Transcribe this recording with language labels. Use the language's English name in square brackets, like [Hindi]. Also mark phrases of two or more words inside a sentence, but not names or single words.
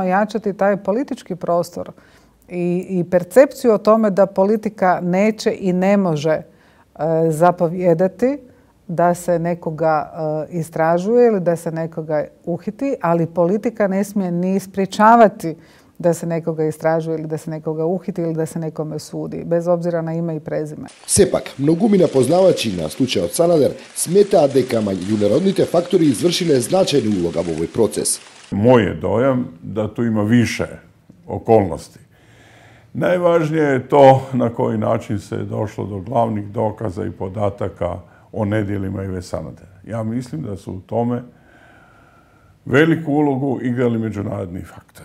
[Croatian] ojačati taj politički prostor i percepciju o tome da politika neće i ne može zapovijedati da se nekoga istražuje ili da se nekoga uhiti, ali politika ne smije ni sprječavati da se nekoga istražuje ili da se nekoga uhiti ili da se nekome sudi, bez obzira na ime i prezime. [Macedonian] Сепак, многумина познавачи на случајот Санадер сметаат дека меѓународните фактори извршиле значајна улога во овој процес. [Croatian] Moj je dojam da tu ima više okolnosti. Najvažnije je to na koji način se je došlo do glavnih dokaza i podataka o nedjelima Ive Sanadera. Ja mislim da su u tome veliku ulogu igrali međunarodni faktori.